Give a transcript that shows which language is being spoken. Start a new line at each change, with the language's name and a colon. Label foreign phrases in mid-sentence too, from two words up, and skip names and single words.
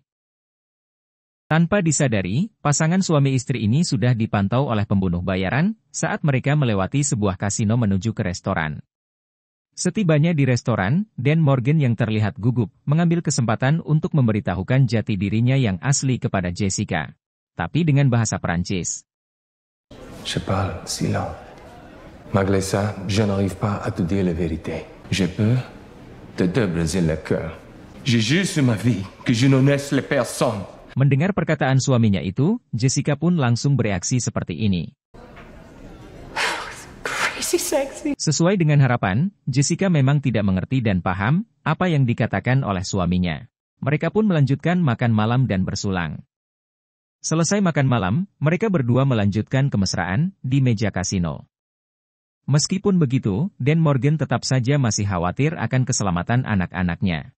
Indonesian: Tanpa disadari, pasangan suami istri ini sudah dipantau oleh pembunuh bayaran saat mereka melewati sebuah kasino menuju ke restoran. Setibanya di restoran, Dan Morgan yang terlihat gugup mengambil kesempatan untuk memberitahukan jati dirinya yang asli kepada Jessica. Tapi dengan bahasa Perancis.
French: Je parle silence. Malgré ça, je n'arrive pas à te dire la vérité. Je peux te briser le cœur. Je jure sur ma vie que je ne laisse les personnes.
Indonesian: Mendengar perkataan suaminya itu, Jessica pun langsung bereaksi seperti ini.
English: Crazy sexy.
Indonesian: Sesuai dengan harapan, Jessica memang tidak mengerti dan paham apa yang dikatakan oleh suaminya. Mereka pun melanjutkan makan malam dan bersulang. Selesai makan malam, mereka berdua melanjutkan kemesraan di meja kasino. Meskipun begitu, Dan Morgan tetap saja masih khawatir akan keselamatan anak-anaknya.